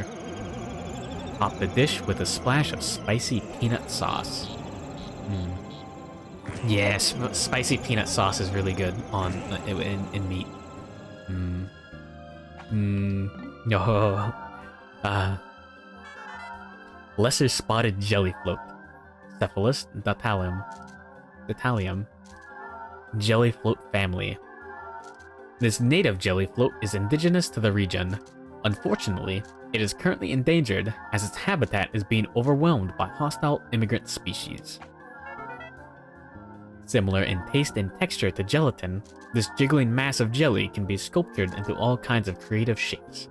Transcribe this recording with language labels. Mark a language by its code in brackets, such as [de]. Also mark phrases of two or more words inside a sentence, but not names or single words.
[en] Top the dish with a splash of spicy peanut sauce. Yes, spicy peanut sauce is really good on in meat. No. Lesser spotted jellyfloat. Cephalus datalium. Jellyfloat family. This native jellyfloat is indigenous to the region. Unfortunately, it is currently endangered as its habitat is being overwhelmed by hostile immigrant species. Similar in taste and texture to gelatin, this jiggling mass of jelly can be sculptured into all kinds of creative shapes.